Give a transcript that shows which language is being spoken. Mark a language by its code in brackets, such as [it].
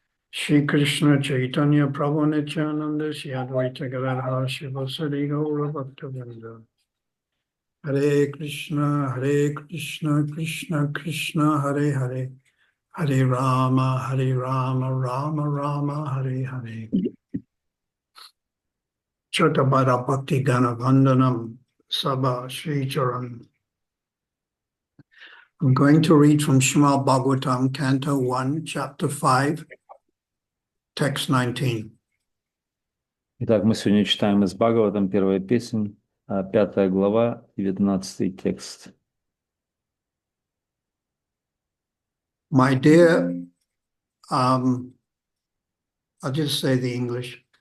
[sa] Shri Krishna Chaitanya Prabhu Nityananda Shri Advaita Gadadhar Shivasari Gaura Bhaktavinda Hare Krishna Krishna Krishna Hare Hare Hare Rama Rama Rama Hare Hare Chatabara Bhakti Gana Vandanam Sabha Shri Charan. [en] I'm going to read from Srimad Bhagavatam, Canto 1, Chapter 5, Text 19. [ru] Итак, мы сегодня читаем из Бхагаватам, первая песнь, 5 глава, 19 текст. [en] My dear, I'll just say the English.